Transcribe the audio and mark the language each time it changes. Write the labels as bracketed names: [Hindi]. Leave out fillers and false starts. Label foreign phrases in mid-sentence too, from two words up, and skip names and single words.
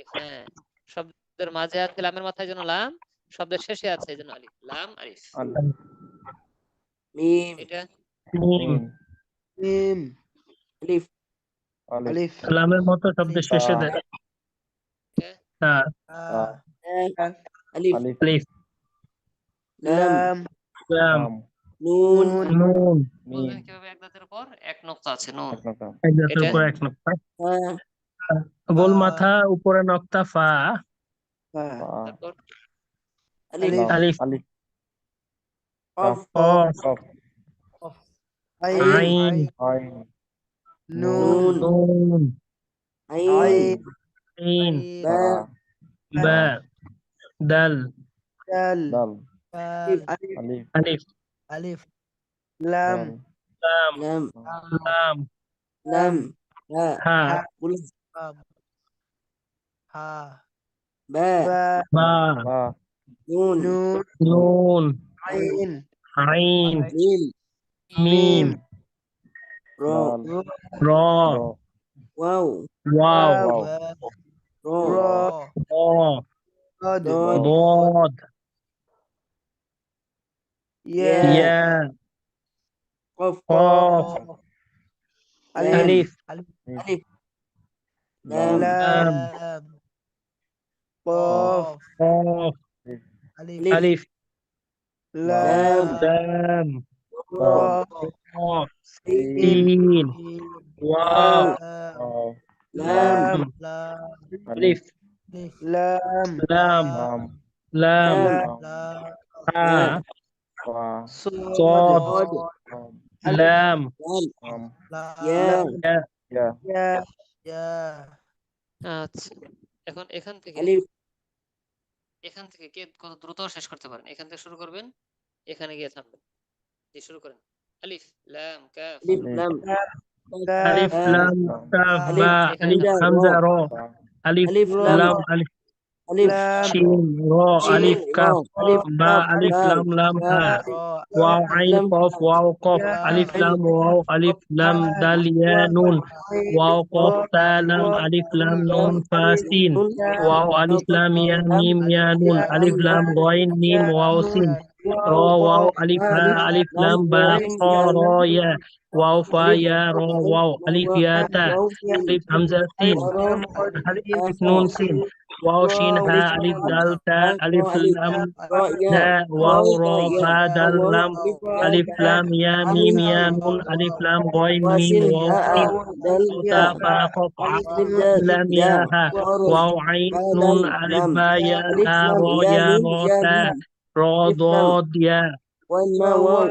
[Bangla] হ্যাঁ, শব্দের মাঝে আছে লামের মাথায় জন্য লাম, শব্দের শেষে আছে এই জন্য আলিফ, লাম আলিফ। মিম। এটা মিম। আলিফ। লামের মতো শব্দের শেষে দেয়। এটা আলিফ। আলিফ। লাম। লাম। নুন। নুন। বললেন কিভাবে? এক দাঁতের উপর এক নোক্তা আছে, নুন। এক দাঁতের এটা উপর এক নক্তা। ফা। গোল মাথা উপরে নক্তা ফা। তারপর আলিফ। আলিফ। কফ। কফ। আইন। আইন। নুন। নুন। আইন। আইন। বা। বা। দাল। আলিফ। আলিফ। আলিফ, লাম। লাম। লাম। লাম। হা। হা। বলুন। বাম, হা, বা। বা। নুন। নুন। আইন। আইন। মিম। মিম। র। র। [Arabic] واو واو رو را ضاد ضاد ضاد ضاد يا يا قف قاف قاف لام ألف ألف لام لام لام قاف قاف ألف ألف ألف لام لام را قاف سين سين واو لام لام لام لام ألف ألف لام لام لام لام لام ها صاد صاد ألف لام لام يا لام يا يا [Bangla] আচ্ছা এখন এখান থেকে [Arabic] ألف [Bangla] কে কত দ্রুত শেষ করতে পারেন এখান থেকে শুরু করবেন এখানে গিয়ে থামবেন দিয়ে শুরু করেন [Arabic] ألف لام كاف ألف لام ألف لام كاف ألف باء [Bangla] এখানে [Arabic] ألف [Bangla] থামবেন [Arabic] همزة را ألف ألف لام لام ألف ألف لام شين را ألف شين كاف را ألف باء كاف ألف دال لام لام يا ها را واو عين لام قاف واو قاف ألف عين لام واو ألف لام دال يا نون واو قاف تا لام ألف لام نون فا سين نون واو ألف لام يا ميم يا نون ألف لام غين ميم واو سين را واو ألف ها ألف لام با قا را يا واو فا ألف يا را واو ألف يا تا واو ألف همزة سين ألف نون سين واو شين ها ألف دال تا ألف لام را يا دا واو را با دال واو لام ألف ألف لام يا ميم يا نون ألف لام غين ميم واسين واو هاء سين دال تا فا قاف ألف دال لام يا دال ها واو عين ها نون دال ألف لام با يا ألف ها لام را يا يا ميم را يا تا ميم را ألف لام ضاد يا وين ما واو